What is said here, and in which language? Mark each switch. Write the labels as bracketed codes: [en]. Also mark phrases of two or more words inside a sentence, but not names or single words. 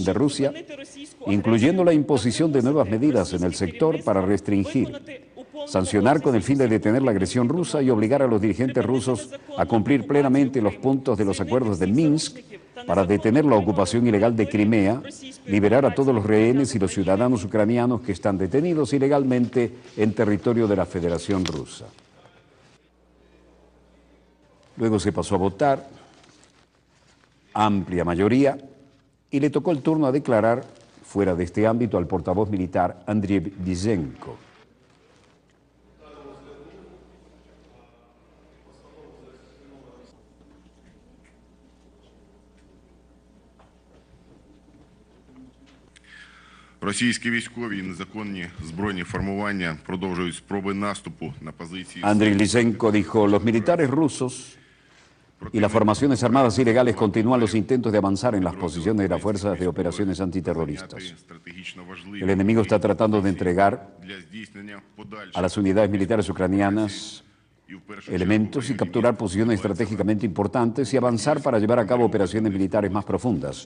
[es] de Rusia, incluyendo la imposición de nuevas medidas en el sector para restringir, sancionar con el fin de detener la agresión rusa y obligar a los dirigentes rusos a cumplir plenamente los puntos de los acuerdos de Minsk para detener la ocupación ilegal de Crimea, liberar a todos los rehenes y los ciudadanos ucranianos que están detenidos ilegalmente en territorio de la Federación Rusa. Luego se pasó a votar, amplia mayoría, y le tocó el turno a declarar, fuera de este ámbito, al portavoz militar Andriy Lizhenko. [uk] Російські військові і незаконні збройні формування продовжують спроби наступу на позиції. [es] Andriy Lizhenko dijo: los militares rusos y las formaciones armadas ilegales continúan los intentos de avanzar en las posiciones de las fuerzas de operaciones antiterroristas. El enemigo está tratando de entregar a las unidades militares ucranianas elementos y capturar posiciones estratégicamente importantes y avanzar para llevar a cabo operaciones militares más profundas.